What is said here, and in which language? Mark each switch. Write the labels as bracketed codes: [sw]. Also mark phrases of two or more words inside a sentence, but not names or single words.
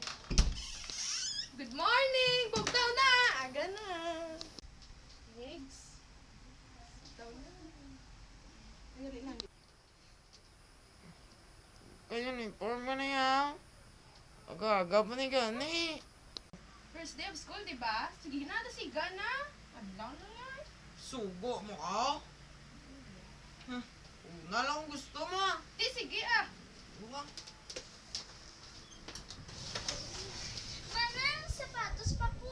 [en] Good morning! [ceb] Bugtaw na! Aga na! Eggs? Bugtaw na. [tl] Ayun lang. Ayun, inform mo na yan. [ceb] Aga-aga pa ni gani. [en] First day of school, [tl] di ba? Sige na, siga na. [ceb] Adlaw na yan. Subo mo ka? Una lang gusto mo. Di, sige ah. Buka. [tl] Manang, sapatos pa po.